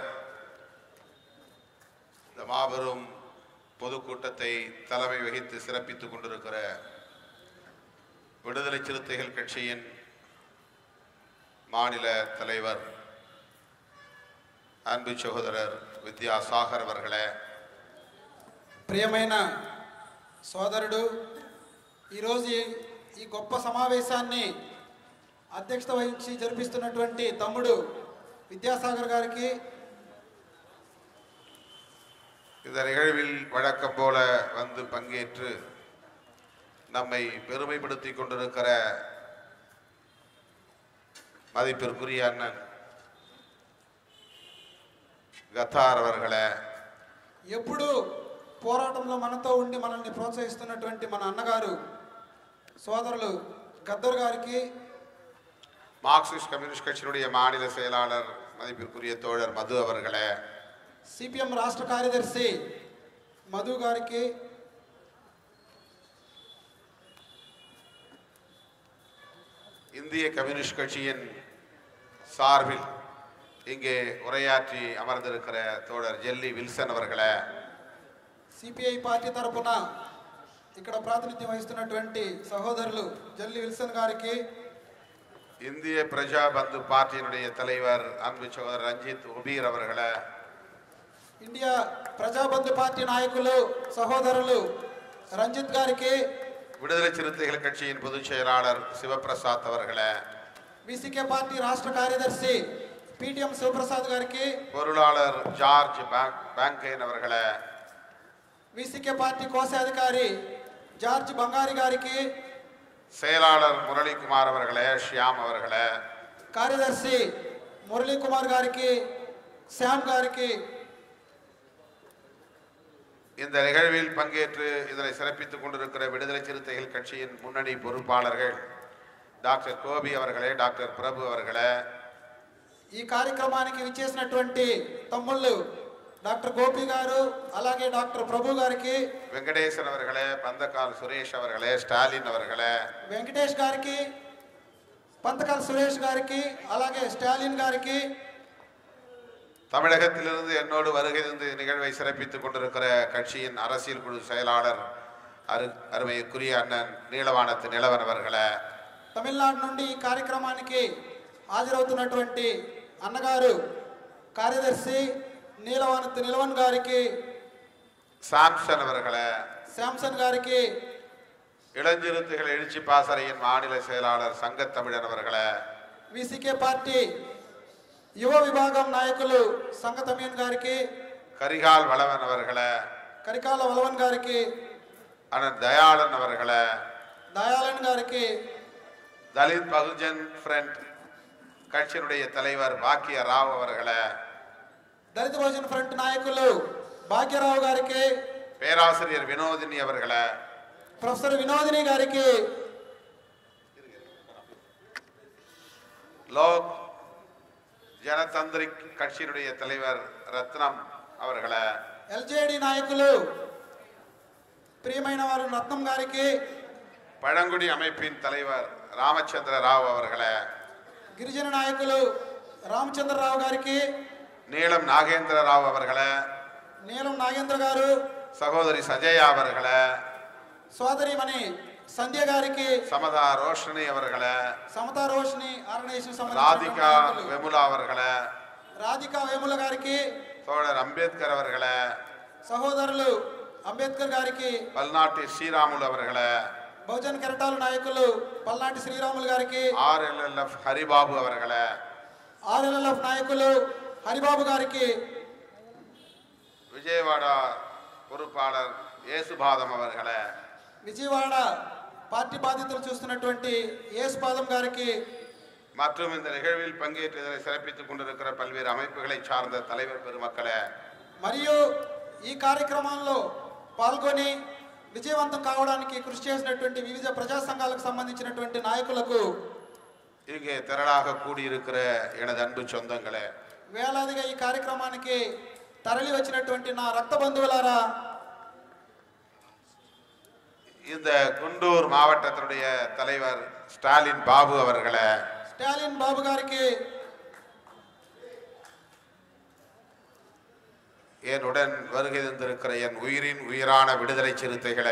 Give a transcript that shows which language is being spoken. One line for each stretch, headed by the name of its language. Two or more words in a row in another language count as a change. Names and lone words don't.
Tamil: இந்த மாபெரும் பொதுக்கூட்டத்தை தலைமை வகித்து சிறப்பித்துக் கொண்டிருக்கிற விடுதலை சிறுத்தைகள் கட்சியின் மாநில தலைவர் அன்பு சகோதரர் విద్యాసాగర్ அவர்களே,
Telugu: ప్రియమైన సోదరుడు, ఈరోజు ఈ గొప్ప సమావేశాన్ని అధ్యక్షత వహించి జరిపిస్తున్నటువంటి తమ్ముడు విద్యాసాగర్ గారికి,
Tamil: இந்த நிகழ்வில் வழக்கம் போல வந்து பங்கேற்று நம்மை பெருமைப்படுத்திக் கொண்டிருக்கிற மதிப்பிற்குரிய அண்ணன் గతార్ அவர்களே,
Telugu: ఎప్పుడు పోరాటంలో మనతో ఉండి మనల్ని ప్రోత్సహిస్తున్నటువంటి మన అన్నగారు సోదరులు గద్దర్ గారికి,
Tamil: மார்க்சிஸ்ட் கம்யூனிஸ்ட் கட்சியினுடைய மாநில செயலாளர் மதிப்பிற்குரிய தோழர் மது அவர்களே,
Telugu: సిపిఎం రాష్ట్ర కార్యదర్శి మధు గారికి,
Tamil: இந்திய கம்யூனிஸ்ட் கட்சியின் சார்பில் இங்கே உரையாற்றி அமர்ந்திருக்கிற தோழர் ஜெல்லி வில்சன் அவர்களே,
Telugu: సిపిఐ పార్టీ తరపున ఇక్కడ ప్రాతినిధ్యం వహిస్తున్నటువంటి సహోదరులు జల్లి విల్సన్ గారికి,
Tamil: இந்திய பிரஜா பந்து பார்ட்டியினுடைய தலைவர் அன்பு சகோதரர் ரஞ்சித் உபீர் அவர்களே,
Telugu: ఇండియా ప్రజాబంధు పార్టీ నాయకులు సహోదరులు రంజిత్ గారికి,
Tamil: விடுதலை சிறுத்தைகள் கட்சியின் பொதுச் செயலாளர் சிவபிரசாத் அவர்களே,
Telugu: విసికే పార్టీ రాష్ట్ర కార్యదర్శి పిటిఎం శివప్రసాద్ గారికి,
Tamil: பொருளாளர் ஜார்ஜ் பேங்கைன் அவர்களே,
Telugu: విసికే పార్టీ కోశాధికారి జార్జ్ బంగారి గారికి,
Tamil: செயலாளர் முரளிகுமார் அவர்களே, ஷியாம் அவர்களே,
Telugu: కార్యదర్శి మురళీ కుమార్ గారికి, శ్యామ్ గారికి,
Tamil: இந்த நிகழ்வில் பங்கேற்று இதனை சிறப்பித்துக் கொண்டிருக்கிற விடுதலை சிறுத்தைகள் கட்சியின் முன்னணி பொறுப்பாளர்கள் டாக்டர் கோபி அவர்களே, டாக்டர் பிரபு அவர்களே,
Telugu: ఈ కార్యక్రమానికి విచ్చేసినటువంటి తమ్ముళ్ళు డాక్టర్ గోపి గారు, అలాగే డాక్టర్ ప్రభు గారికి,
Tamil: வெங்கடேசன் அவர்களே, பந்தக்கால் சுரேஷ் அவர்களே, ஸ்டாலின் அவர்களே,
Telugu: వెంకటేష్ గారికి, పంతకాల సురేష్ గారికి, అలాగే స్టాలిన్ గారికి,
Tamil: தமிழகத்திலிருந்து என்னோடு வருகை தந்து நிகழ்வை சிறப்பித்துக் கொண்டிருக்கிற கட்சியின் அரசியல் குழு செயலாளர் அருமைக்குரிய அண்ணன் நீலவானத்து நிலவன் அவர்களே,
Telugu: తమిళనాడు నుండి ఈ కార్యక్రమానికి హాజరవుతున్నటువంటి అన్నగారు కార్యదర్శి నీలవానత్ నిలవన్ గారికి,
Tamil: சாம்சன் அவர்களே,
Telugu: శాంసన్ గారికి,
Tamil: இளஞ்சிறுத்தைகள் எழுச்சி பாசறையின் மாநில செயலாளர் சங்கத்தமிழன் அவர்களே,
Telugu: విసికే పార్టీ యువ విభాగం నాయకులు సంగతమీన్ గారికి,
Tamil: கரிகால் வளவன் அவர்களே,
Telugu: కరికాల వలవన్ గారికి,
Tamil: அண்ணன் தயாளன் அவர்களே,
Telugu: దయాళన్ గారికి,
Tamil: தலித் பகுஜன் ஃப்ரண்ட் கட்சியினுடைய தலைவர் பாக்கிய ராவ் அவர்களே,
Telugu: దళిత బహుజన్ ఫ్రంట్ నాయకులు భాగ్యరావు గారికి,
Tamil: பேராசிரியர் வினோதினி அவர்களே,
Telugu: ప్రొఫెసర్ వినోదిని గారికి,
Tamil: லோக் ஜனதந்திரிக் கட்சியினுடைய தலைவர் ரத்னம் அவர்களே,
Telugu: ఎల్జేడి నాయకులు ప్రియమైన వారు రత్నం గారికి,
Tamil: பழங்குடி அமைப்பின் தலைவர் ராமச்சந்திர ராவ் அவர்களே,
Telugu: గిరిజన నాయకులు రామచంద్రరావు గారికి,
Tamil: நீலம் நாகேந்திர ராவ் அவர்களே,
Telugu: నీలం నాగేంద్ర గారు,
Tamil: சகோதரி சஜயா அவர்களே,
Telugu: సోదరిమణి సంధ్య గారికి,
Tamil: சமதா ரோஷினி அவர்களே,
Telugu: సమతా రోషిని ఆర్గనైజేషన్
Tamil: ராதிகா வெமுலா அவர்களே,
Telugu: రాధికా వేముల గారికి,
Tamil: தோழர் அம்பேத்கர் அவர்களே,
Telugu: సహోదరులు అంబేద్కర్ గారికి,
Tamil: பல்நாட்டு ஸ்ரீராமுலு அவர்களே,
Telugu: బహుజన్ కెరటాల నాయకులు పల్నాటి శ్రీరాములు గారికి,
Tamil: RLLF ஹரிபாபு அவர்களே,
Telugu: ఆర్ఎల్ఎఫ్ నాయకులు హరిబాబు గారికి,
Tamil: விஜயவாடா பொறுப்பாளர் యేసుపాదం அவர்களை,
Telugu: విజయవాడ పార్టీ బాధ్యతలు చూస్తున్నటువంటి యేసుపాదం గారికి,
Tamil: மற்றும் இந்த நிகழ்வில் பங்கேற்று இதனை சிறப்பித்துக் கொண்டிருக்கிற பல்வேறு அமைப்புகளை சார்ந்த தலைவர் பெருமக்களே,
Telugu: మరియు ఈ కార్యక్రమంలో పాల్గొని విజయవంతం కావడానికి కృషి చేసినటువంటి వివిధ ప్రజా సంఘాలకు సంబంధించినటువంటి నాయకులకు,
Tamil: இங்கே திரளாக கூடியிருக்கிற எனது அன்பு சொந்தங்களே,
Telugu: వేలాదిగా ఈ కార్యక్రమానికి తరలి వచ్చినటువంటి నా రక్త బంధువులారా,
Tamil: இந்த குண்டூர் மாவட்டத்தினுடைய தலைவர் ஸ்டாலின் பாபு அவர்களே,
Telugu: స్టాలిన్ బాబు గారికి,
Tamil: என்னுடன் வருகை தந்திருக்கிற என் உயிரின் உயிரான விடுதலை சிறுத்தைகளே,